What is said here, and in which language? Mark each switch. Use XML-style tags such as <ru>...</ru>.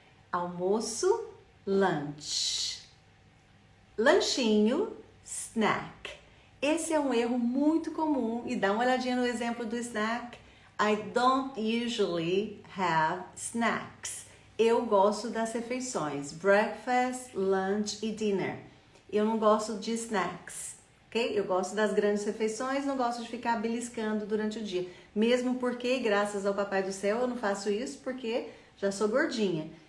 <pt>Almoço, lunch. Lanchinho, snack. Esse é um erro muito comum e dá uma olhadinha no exemplo do snack.</pt> <en>I don't usually have snacks.</en> <pt>Eu gosto das refeições, breakfast, lunch e dinner. Eu não gosto de snacks, ok? Eu gosto das grandes refeições, não gosto de ficar beliscando durante o dia. Mesmo porque, graças ao Papai do Céu, eu não faço isso porque já sou gordinha.</pt>